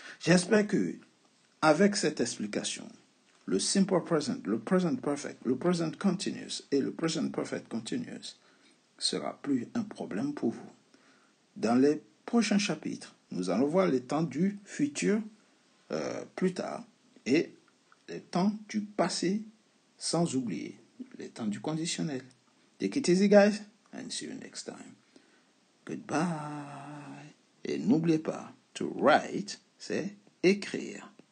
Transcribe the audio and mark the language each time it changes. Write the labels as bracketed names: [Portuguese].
[French] J'espère que, avec cette explication, le simple present, le present perfect, le present continuous et le present perfect continuous sera plus un problème pour vous. Dans les prochains chapitres, nous allons voir les temps du futur plus tard et les temps du passé sans oublier les temps du conditionnel. [English] Take it easy, guys, and see you next time. Goodbye. [French] Et n'oubliez pas, [English] to write, [French] c'est écrire.